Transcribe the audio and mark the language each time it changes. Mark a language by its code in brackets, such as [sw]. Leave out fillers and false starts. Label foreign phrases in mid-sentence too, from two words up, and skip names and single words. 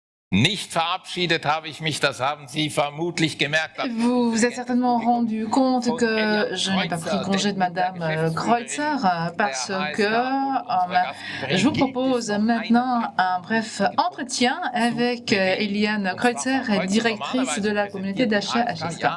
[de] nicht verabschiedet habe ich mich, das haben Sie vermutlich gemerkt. [fr] Vous vous êtes certainement rendu compte que je n'ai pas pris congé de Madame Kreutzer parce que je vous propose maintenant un bref entretien avec Eliane Kreutzer, directrice de la communauté d'achat HSK.